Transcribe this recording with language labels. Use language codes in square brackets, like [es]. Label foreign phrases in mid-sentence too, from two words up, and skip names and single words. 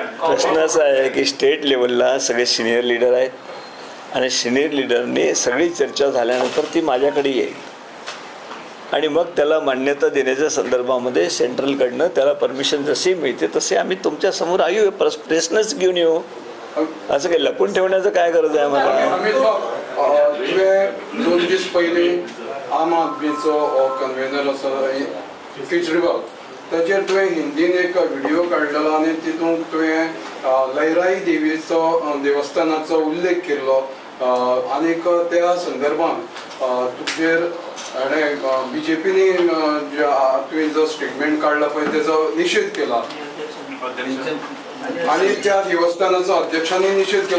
[mr] प्रश्न असा आहे की स्टेट लेवलला सगळे [en] senior leader [mr] आहेत आणि [en] senior leader [mr] सगळी चर्चा झाल्यानंतर ती माझ्याकडे येईल आणि मग त्याला मान्यता देण्याच्या संदर्भामध्ये सेंट्रलकडनं त्याला परमिशन जशी मिळते तसे आम्ही तुमच्यासमोर येऊ, प्रश्नच घेऊन येऊ. असं काही लपून ठेवण्याचं काय गरज आहे आम्हाला? [kok] अमित बाब, तुवें 2 दीस पयलीं आम आदमीचो कन्व्हेनर आसा केजरीवाल, ताचेर तुवें हिंदीन एक व्हिडिओ काडलेलो आनी तितूंत तुवें लयराई देवीचो देवस्थानाचो उल्लेख केल्लो आनीक त्या संदर्भान तुजेर BJPनी तुवें जो स्टेटमेंट काडला पळय तेजो निशेध केला [mr] आणि त्या देवस्थानाचा अध्यक्षांनी निषेध केला.